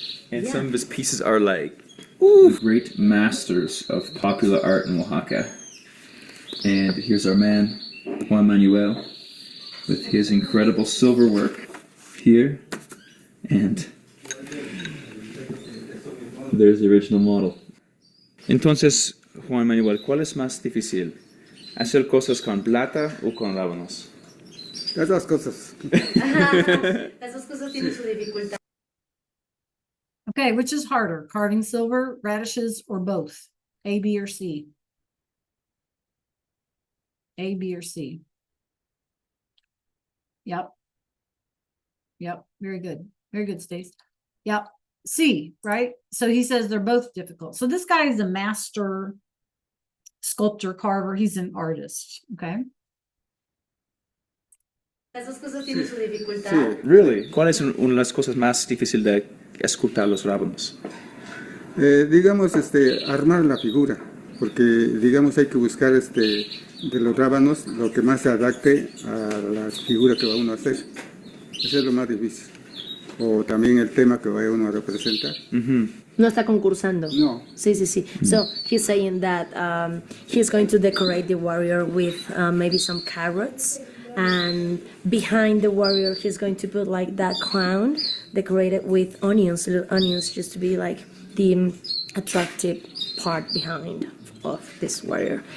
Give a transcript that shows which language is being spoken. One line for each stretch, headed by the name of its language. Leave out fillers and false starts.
English: And some of his pieces are like great masters of popular art in Oaxaca. And here's our man, Juan Manuel, with his incredible silver work here. And there's the original model.
Spanish: Entonces, Juan Manuel, ¿cuál es más difícil? ¿Hacer cosas con plata o con rábanos? Las dos cosas. Las dos cosas tienen su dificultad.
English: Okay, which is harder, carving silver, radishes, or both? A, B, or C? A, B, or C? Yep. Yep, very good. Very good, Stace. Yep, C, right? So he says they're both difficult. So this guy is a master sculptor, carver. He's an artist, okay?
Spanish: Las dos cosas tienen su dificultad. Sí.
English: Really?
Spanish: ¿Cuál es una de las cosas más difíciles de escultar los rábanos? Digamos, armar la figura, porque digamos hay que buscar de los rábanos lo que más se adapte a la figura que va uno a hacer. Eso es lo más difícil. O también el tema que va uno a representar. No está concursando. No. Sí.
English: So he's saying that he's going to decorate the warrior with maybe some carrots, and behind the warrior he's going to put like that crown decorated with onions, little onions, just to be like the attractive part behind of this warrior.